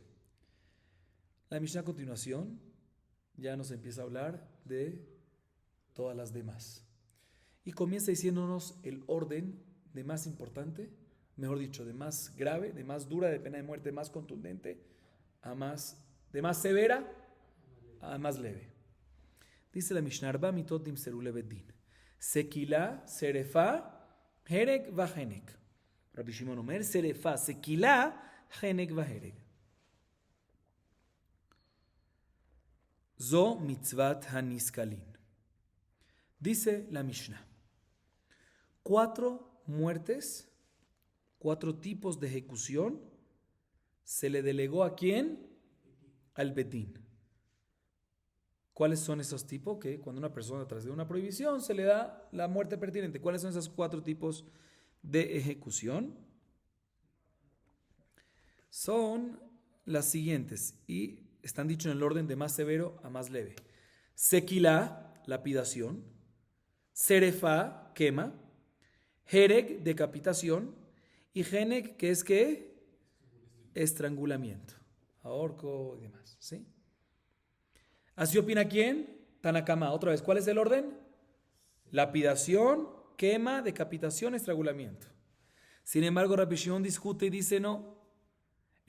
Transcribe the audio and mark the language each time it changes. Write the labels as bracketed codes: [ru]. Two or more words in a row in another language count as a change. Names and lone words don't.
[es] La Mishnah a continuación ya nos empieza a hablar de todas las demás. Y comienza diciéndonos el orden de más importante, mejor dicho, de más grave, de más dura, de pena de muerte, más contundente, de más severa a más leve. Dice la Mishnah, [he] ארבע מיתות נמסרו לבית דין. סקילה, שריפה, הרג והרג. רבי שמעון אומר, שריפה, סקילה, הרג והרג. זו מצות הנסקלין. [es] Dice la Mishnah, 4 muertes, 4 tipos de ejecución se le delegó ¿a quién? Al bedín. ¿Cuáles son esos tipos? Que cuando una persona tras de una prohibición se le da la muerte pertinente. ¿Cuáles son esos 4 tipos de ejecución? Son las siguientes y están dichos en el orden de más severo a más leve. Sekilá, lapidación. Serefa, quema. Hereg, decapitación. Y Heneg, que es ¿qué? Estrangulamiento. Ahorco y demás. ¿Sí? Así opina ¿quién? Tanakama. Otra vez, ¿cuál es el orden? Lapidación, quema, decapitación, estrangulamiento. Sin embargo, Rabbi Shimon discute y dice no.